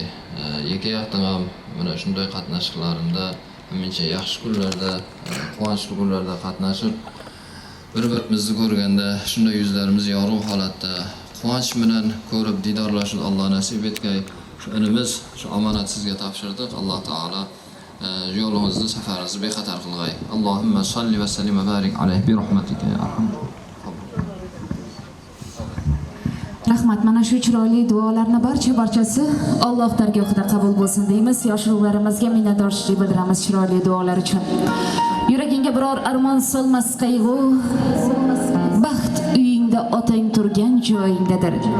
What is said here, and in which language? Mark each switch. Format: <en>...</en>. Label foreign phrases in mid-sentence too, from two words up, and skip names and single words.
<uz>Ikki yoqdan ham mana shunday qatnashishlarida, menimcha yaxshi kunlarda, quvonchli kunlarda qatnashib, bir-birimizni ko'rganda shunday yuzlarimiz yorug' holatda quvonch bilan ko'rib didorlashni Alloh nasib etgay. Shu inimiz shu omonat sizga topshirdik. Alloh taolo yo'lingizni, safaringizni bexatar qilg'ay.</uz> <ar>اللهم صل وسلم وبارك عليه برحمتك يا أرحم.</ar> <uz>Rahmat, mana shu chiroyli duolarni barchasi Alloh dargohida qabul bo'lsin deymiz. Yosh ruhlarimizga minnatdorchilik bildiramiz chiroyli duolar uchun. Yuragingga biror armon solmas qayg'u, baxt uyingda otang turgan joyingdadir.</uz>